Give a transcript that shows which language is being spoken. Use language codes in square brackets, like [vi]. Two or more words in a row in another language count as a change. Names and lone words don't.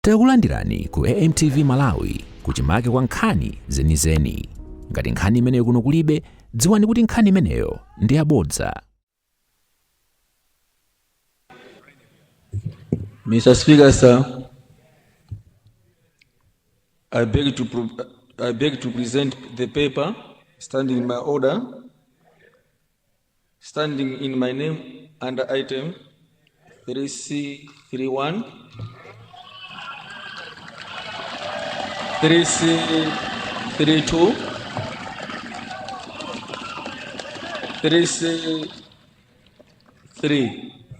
[ny] Takulandirani ku AMTV Malawi kuchimake kwa nkhani zenizeni. Ngati nkhani imeneyo kuno kulibe, dziwani kuti nkhani imeneyo ndi yabodza. [en] Mr. Speaker, sir, I beg to present the paper standing in my order, standing in my name under item 3C31, 3C32, 3C3.